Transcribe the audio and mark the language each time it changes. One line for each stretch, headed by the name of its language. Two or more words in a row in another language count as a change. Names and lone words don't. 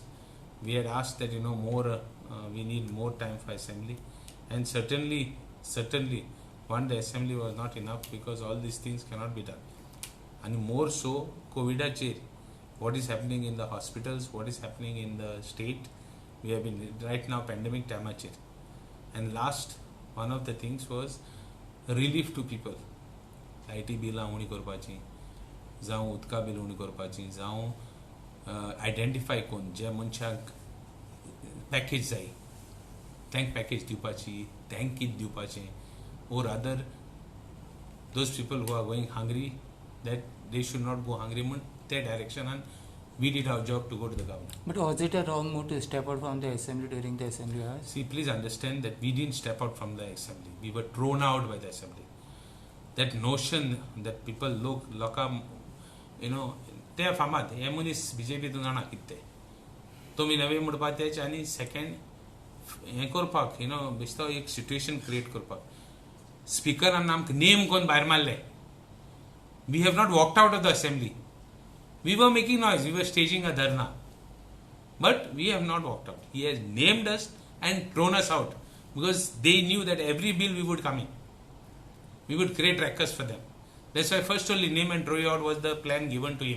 English: We had asked that we need more time for assembly, and certainly the assembly was not enough, because all these things cannot be done. And more so, COVID what is happening in the hospitals, what is happening in the state. We have been right now pandemic time. And last, one of the things was relief to people. IT bill
Konkani: उणी करपाची, जावं उदका बिल उणी करपाची, जावं आयडेंटिफाय कोण जे मनशाक पॅकेज जाय तांकां पॅकेज दिवपाची, तांकां कितें दिवपाचें,
English: or rather those people who are going hungry, that they should not go hungry
Konkani: म्हण त्या डायरेक्शनान
English: we did our job to go to the government. But was it a wrong move to step out from the assembly during the assembly hours? See, please understand that we didn't step out from the assembly. We were thrown out by the assembly. That notion that people look
Konkani: ते फामाद हे मनीस बीजेपीतून जाणा कितें तें तुमी नवे म्हणपाक तेच, आनी सेकंड हें करपाक बेश्तो एक
English: situation create
Konkani: करपाक स्पिकरान आमकां नेम कोन्न भायर मारले.
English: we have not walked out of the assembly. We were making noise, we were staging a dharna, but we have not walked out. He has named us and thrown us out, because they knew that every bill we would come in, we would create ruckus for them. That's why first only name and throw you out was the plan given to him.